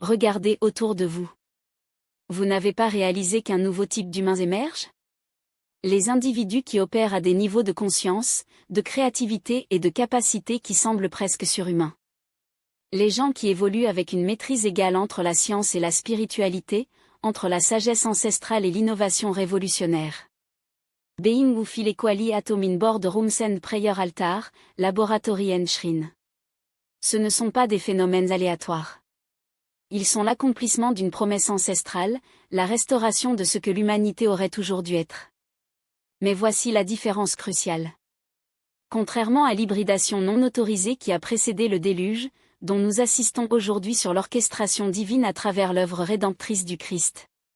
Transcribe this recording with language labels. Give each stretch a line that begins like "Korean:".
French: Regardez autour de vous. Vous n'avez pas réalisé qu'un nouveau type d'humains émerge ? Les individus qui opèrent à des niveaux de conscience, de créativité et de capacité qui semblent presque surhumains. Les gens qui évoluent avec une maîtrise égale entre la science et la spiritualité, entre la sagesse ancestrale et l'innovation révolutionnaire.
English: Being who feel equally at home in boardrooms and prayer altar, laboratory and shrine.
French: Ce ne sont pas des phénomènes aléatoires. Ils sont l'accomplissement d'une promesse ancestrale, la restauration de ce que l'humanité aurait toujours dû être. Mais voici la différence cruciale. Contrairement à l'hybridation non autorisée qui a précédé le déluge, dont nous assistons aujourd'hui sur l'orchestration divine à travers l'œuvre rédemptrice du Christ.